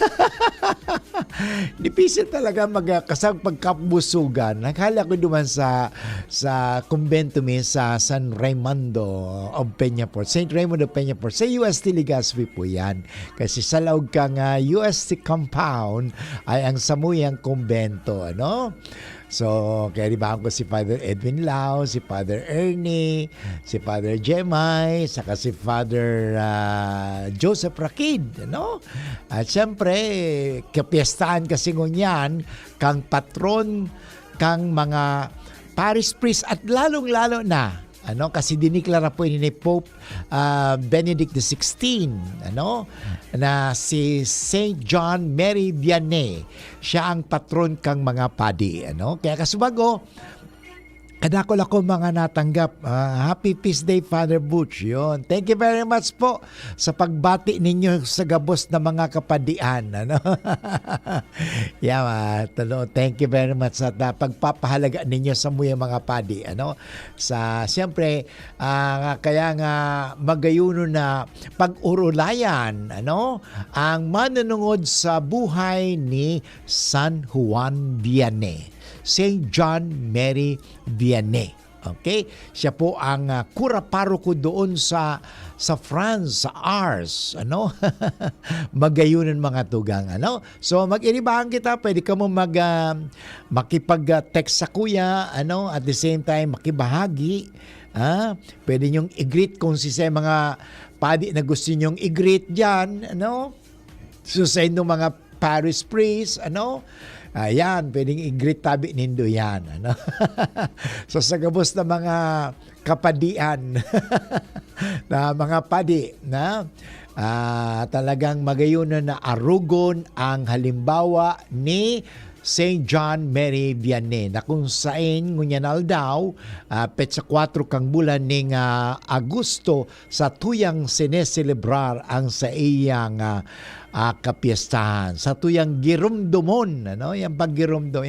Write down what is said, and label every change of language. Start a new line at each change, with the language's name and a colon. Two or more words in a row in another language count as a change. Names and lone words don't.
Bikol: Dipisil talaga magkasag pagkabusugan. Nakala ko duman sa kumbento mi sa San Raimundo of Peñafort. St. Raymond of Peñafort. Sa UST Legazpi po yan. Kasi sa laog kang UST compound ay ang samuyang kumbento. Ano? So, kaya dibahan ko si Father Edwin Lau, si Father Ernie, si Father Jemay, saka si Father Joseph Rakid, no?
Filipino: At syempre, kapiestahan kasi ngunyan, kang patron, kang mga parish priest, at lalong-lalo na, kasi diniklara po ni Pope Benedict XVI, na si Saint John Mary Vianney.
Bikol: Siya ang patron kang mga padi, Kaya kasubago, kadako mga natanggap.
English: Happy Peace Day, Father Butch.
Filipino: Yun.
English: Thank you very much
Filipino: po sa pagbati ninyo sa gabos na mga kapadian.
English: Thank you very much
Filipino: sa pagpapahalaga ninyo sa mga padi.
Bikol: Siyempre, kaya nga magayuno na pag-urulayan ang manunungod sa buhay ni San Juan Vianney. Saint John Mary Vianney. Okay?
Filipino: Siya po ang kura-paroko doon sa France, sa Ars.
Bikol: Magayunan mga tugang. So, mag-iribahan kita.
Filipino: Pwede ka mo makipag-text sa kuya.
English: At the same time,
Filipino: makibahagi. Pwede nyong i-greet kung mga padi na gusto nyong i-greet dyan. So, sa inyong mga parish priest.
Bikol: Ayan, pwedeng i-greet tabi nindo yan. So sa gabos na mga kapadian na mga padi na talagang magayunan na arugon ang halimbawa ni Saint John Mary Vianney na kung saan ngunyanal daw petsa 4 kang bulan ning Agosto sa tuyang sineselebrar ang sa iyang kapiestahan, sa tuyang girumdomon, yung paggirumdom.